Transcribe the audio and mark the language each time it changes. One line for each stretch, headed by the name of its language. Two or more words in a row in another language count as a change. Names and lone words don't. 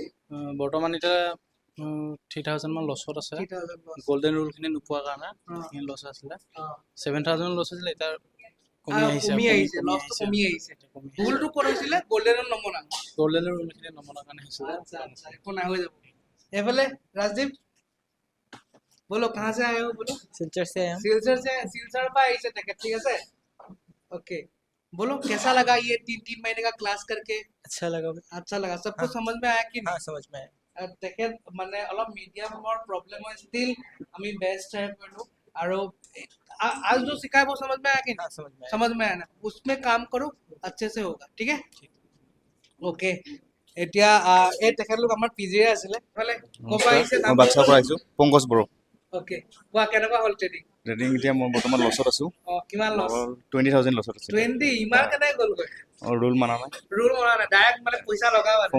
Assamese: বৰ্তমান এতিয়া 3,000 মান লছত আছে। 3,000 লছ। গল্ডেন ৰুলখিনি নোপোৱাৰ কাৰণে সেইখিনি লছ আছিলে। 7,000 লছ হৈছিলে, এতিয়া কমি আহিছে। লছটো কমি আহিছে। ভুলটো ক'ত হৈছিলে? গল্ডেনৰ নমুনা। গল্ডেন ৰুলখিনি নমনাৰ কাৰণে হৈছিলে। আচ্ছা আচ্ছা, একো নাই, হৈ যাব। এইফালে ৰাজদীপ,
Hindi: बोलो कहाँ से आए हो, बोलो। सिलचर से हैं हम। सिलचर पर आई से टिकट, ठीक है सर। ओके, बोलो कैसा लगा ये 3 महीने का क्लास करके? अच्छा लगा। अच्छा लगा, सब कुछ समझ में आया कि नहीं? हाँ, समझ में आया।
Assamese: তেখেত মানে অলপ মিডিয়ামৰ প্ৰব্লেম হয়, ষ্টিল আমি
English: best try
Assamese: কৰিলো।
Hindi: আৰু आज जो सिखाया वो समझ में आया कि नहीं? समझ में आया ना, उसमें काम करो, अच्छे से होगा, ठीक है। ओके,
Assamese: এতিয়া এই তেখেতলোক আমাৰ পিজিৰে আছিলে। মানে ক'পা আহিছে? মই বাক্সাৰ পৰা আহিছোঁ, পংকজ বড়ো। ওকে, কোৱা কেনেকুৱা হ'ল ট্ৰেডিং? ট্ৰেডিং এতিয়া মই বৰ্তমান লছত আছোঁ। কিমান লছ? 20,000 লছত আছে। 20 ইমান কেনেকৈ গ'লগৈ? ৰুল মানা নাই, ৰুল মৰা নাই, ডাইৰেক্ট মানে পইচা লগাও আৰু